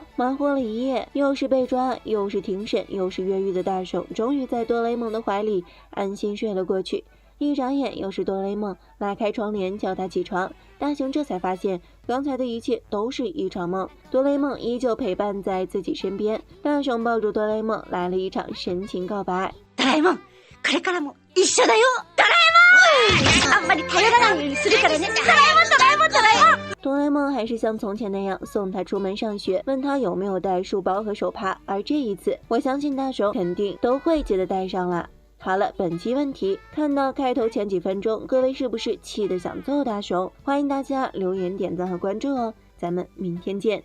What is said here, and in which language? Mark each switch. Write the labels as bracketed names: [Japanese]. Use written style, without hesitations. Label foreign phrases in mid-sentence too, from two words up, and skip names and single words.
[Chinese] 忙活了一夜，又是被抓，又是庭审，又是越狱的大雄，终于在哆啦 A 梦的怀里安心睡了过去。一眨眼又是哆啦 A 梦拉开窗帘叫他起床，大雄这才发现刚才的一切都是一场梦，哆啦 A 梦依旧陪伴在自己身边。大雄抱住哆啦 A 梦来了一场深情告白。 [Japanese] 哆啦 A 夢、これからも一緒だよ。哆啦 A 夢、あんまり頼らないようにするからね。哆啦 A 夢、哆啦 A 夢、哆啦 A 夢。 [Chinese] 哆啦 A 梦还是像从前那样送他出门上学，问他有没有带书包和手帕，而这一次我相信大雄肯定都会记得带上了。好了，本期问题，看到开头前几分钟，各位是不是气得想揍大雄？欢迎大家留言、点赞和关注哦，咱们明天见。